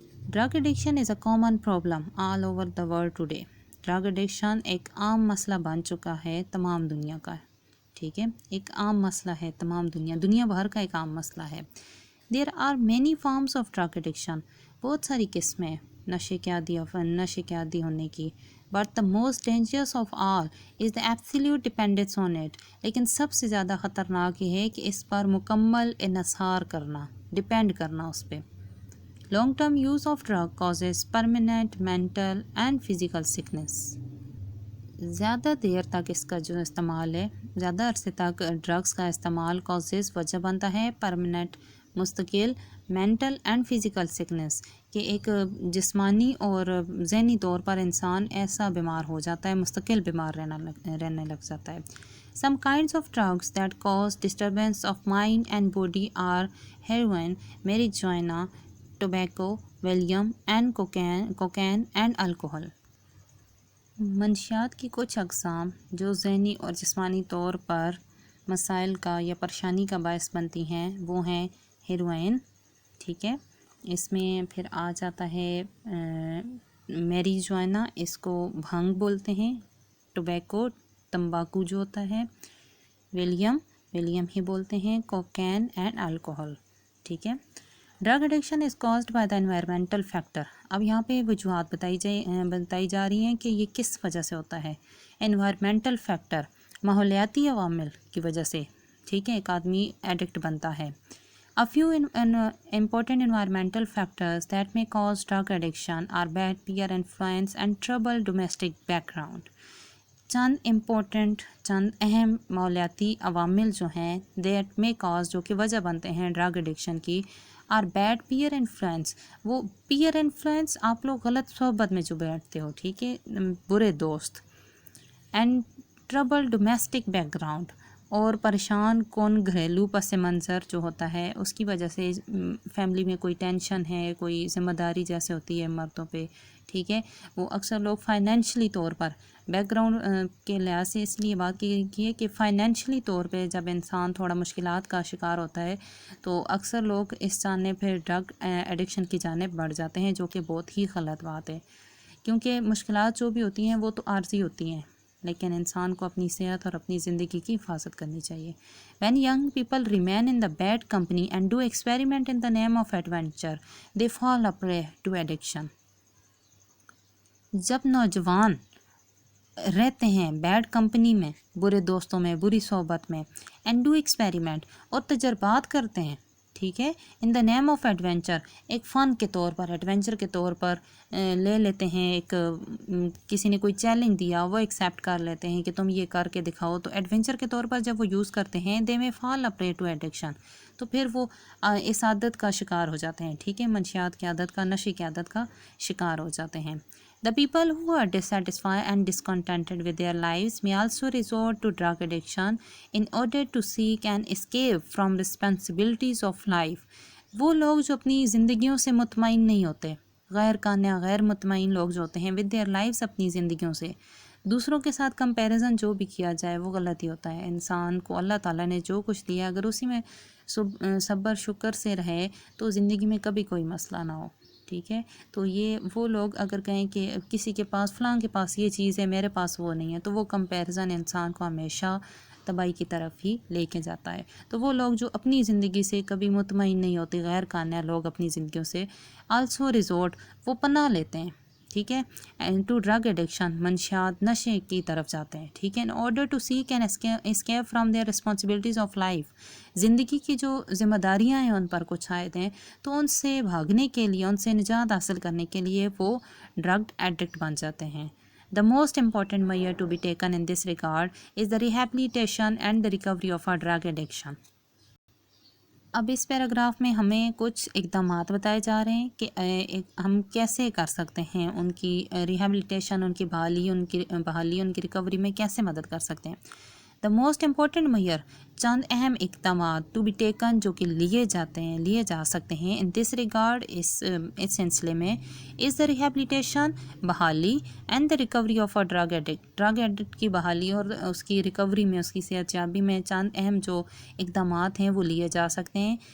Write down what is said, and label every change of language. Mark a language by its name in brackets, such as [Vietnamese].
[English] Drug addiction is a common problem all over the world today. [Urdu] Drug addiction ایک عام مسئلہ بن چکا ہے تمام دنیا کا، ٹھیک ہے، ایک عام مسئلہ ہے تمام دنیا بھر کا ایک عام مسئلہ ہے. [English] There are many forms of drug addiction. [Urdu] بہت ساری قسمیں نشے کے عادی ہونے کی. [English] But the most dangerous of all is the absolute dependence on it. [Urdu] لیکن سب سے زیادہ خطرناک یہ ہے کہ اس پر مکمل انحصار کرنا، ڈپینڈ کرنا اس پہ. [English] Long term use of drug causes permanent mental and physical sickness. [Urdu] زیادہ دیر تک اس کا جو استعمال ہے، زیادہ عرصے تک ڈرگس کا استعمال [English] causes [Urdu] وجہ بنتا ہے [English] permanent [Urdu] مستقل [English] mental and physical sickness، [Urdu] کہ ایک جسمانی اور ذہنی طور پر انسان ایسا بیمار ہو جاتا ہے، مستقل بیمار رہنے لگ جاتا ہے. [English] Some kinds of drugs that cause disturbance of mind and body are heroin, marijuana, tobacco, Valium and cocaine and alcohol. [Urdu] منشیات کی کچھ اقسام جو ذہنی اور جسمانی طور پر مسائل کا یا پریشانی کا باعث بنتی ہیں وہ ہیں ہیروئن، ٹھیک ہے، اس میں پھر آ جاتا ہے میریجوانا، اس کو بھنگ بولتے ہیں، ٹوبیکو تمباکو جو ہوتا ہے، ولیم ہی بولتے ہیں، کوکین اینڈ الکوہل، ٹھیک ہے. [English] Drug addiction is caused by the environmental factor. [Urdu] اب یہاں پہ وجوہات بتائی جا رہی ہیں کہ یہ کس وجہ سے ہوتا ہے. انوائرمنٹل فیکٹر، ماحولیاتی عوامل کی وجہ سے، ٹھیک ہے، ایک آدمی ایڈکٹ بنتا ہے. [English] A few important environmental factors that may cause drug addiction are bad peer influence and troubled domestic background. [Urdu] چند اہم ماحولیاتی عوامل جو ہیں [English] that may cause, [Urdu] جو کہ وجہ بنتے ہیں ڈرگ ایڈکشن کی، اور بیڈ پیئر انفلوئنس. وہ پیئر انفلوئنس آپ لوگ غلط صحبت میں جو بیٹھتے ہو، ٹھیک ہے، برے دوست. [English] and trouble domestic background, [Urdu] اور پریشان کون گھریلو پس منظر جو ہوتا ہے، اس کی وجہ سے فیملی میں کوئی ٹینشن ہے، کوئی ذمہ داری جیسے ہوتی ہے مردوں پہ، ٹھیک ہے. وہ اکثر لوگ فائنینشلی طور پر بیک گراؤنڈ کے لحاظ سے اس لیے بات کی ہے کہ فائنینشلی طور پہ جب انسان تھوڑا مشکلات کا شکار ہوتا ہے تو اکثر لوگ اس جانب پھر ڈرگ ایڈکشن کی جانب بڑھ جاتے ہیں، جو کہ بہت ہی غلط بات ہے. کیونکہ مشکلات جو بھی ہوتی ہیں وہ تو عارضی ہوتی ہیں، لیکن انسان کو اپنی صحت اور اپنی زندگی کی حفاظت کرنی چاہیے. [English] When young people remain in the bad company and do experiment in the name of adventure, they fall a prey to addiction. [Urdu] جب نوجوان رہتے ہیں بیڈ کمپنی میں، برے دوستوں میں، بری صحبت میں، [English] and do experiment, [Urdu] اور تجربات کرتے ہیں، ٹھیک ہے، [English] in the name of adventure, [Urdu] ایک فن کے طور پر، ایڈونچر کے طور پر لے لیتے ہیں، ایک کسی نے کوئی چیلنج دیا وہ ایکسیپٹ کر لیتے ہیں کہ تم یہ کر کے دکھاؤ، تو ایڈونچر کے طور پر جب وہ یوز کرتے ہیں [English] they may fall a prey to addiction, [Urdu] تو پھر وہ اس عادت کا شکار ہو جاتے ہیں، ٹھیک ہے، منشیات کی عادت کا، نشے کی عادت کا شکار ہو جاتے ہیں. [English] The people who are dissatisfied and discontented with their lives may also resort to drug addiction in order to seek an escape from responsibilities of life. [Urdu] وہ لوگ جو اپنی زندگیوں سے مطمئن نہیں ہوتے، غیر قانع غیر مطمئن لوگ جو ہوتے ہیں [English] with their lives، [Urdu] اپنی زندگیوں سے، دوسروں کے ساتھ کمپیریزن جو بھی کیا جائے وہ غلط ہی ہوتا ہے. انسان کو اللہ تعالیٰ نے جو کچھ دیا اگر اسی میں صبر شکر سے رہے تو زندگی میں کبھی کوئی مسئلہ نہ ہو. ٹھیک ہے. تو یہ وہ لوگ اگر کہیں کہ کسی کے پاس فلاں کے پاس یہ چیز ہے میرے پاس وہ نہیں ہے، تو وہ کمپیریزن انسان کو ہمیشہ تباہی کی طرف ہی لے کے جاتا ہے. تو وہ لوگ جو اپنی زندگی سے کبھی مطمئن نہیں ہوتے، غیر قانع لوگ اپنی زندگیوں سے [English] also resort [Urdu] وہ پناہ لیتے ہیں. ٹھیک ہے. [English] and to drug addiction, [Urdu] منشیات نشے کی طرف جاتے ہیں. ٹھیک ہے. [English] in order to seek and escape from their responsibilities of life, [Urdu] زندگی کی جو ذمہ داریاں ہیں ان پر کچھ عائد ہیں تو ان سے بھاگنے کے لیے، ان سے نجات حاصل کرنے کے لیے وہ ڈرگ ایڈکٹ بن جاتے ہیں. [English] The most important measure to be taken in this regard is the rehabilitation and the recovery of a drug addiction. [Urdu] اب اس پیراگراف میں ہمیں کچھ اقدامات بتائے جا رہے ہیں کہ ہم کیسے کر سکتے ہیں ان کی ریہیبلیٹیشن، ان کی بحالی، ان کی ریکوری میں کیسے مدد کر سکتے ہیں. [English] the most important measure, [Urdu] چند اہم اقدامات [English] to be taken [Urdu] جو کہ لیے جا سکتے ہیں [English] in this regard, [Urdu] اس سلسلے میں، [English] is the rehabilitation [Urdu] بحالی، [English] and the recovery of a drug addict [Urdu] کی بحالی اور اس کی ریکوری میں، اس کی صحت یابی میں چند اہم جو اقدامات ہیں وہ لیے جا سکتے ہیں.